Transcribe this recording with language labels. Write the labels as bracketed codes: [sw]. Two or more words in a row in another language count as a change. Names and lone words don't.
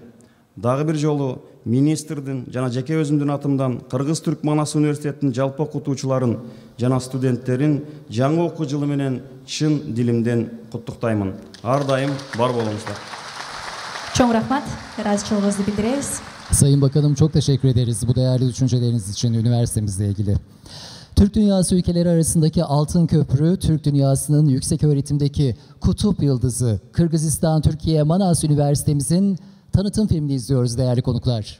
[ky] Дагы бир жолу министрдин жана жеке өзүмдүн атымдан Кыргыз-Түрк Манас университетинин жалпы окутуучуларын жана студенттерин жаңы окуу жылы менен чын дилимден куттуктаймын. Ар дайым бар болуңуздар. Чоң рахмат, ыраазычылыгыбызды билдиребиз. [tr] Sayın Bakanım, çok teşekkür ederiz bu değerli düşünceleriniz için üniversitemizle ilgili. Türk dünyası ülkeleri arasındaki altın köprü, Türk dünyasının yüksek öğretimdeki kutup yıldızı Kırgızistan Türkiye Manas Üniversitemizin tanıtım filmini izliyoruz değerli konuklar.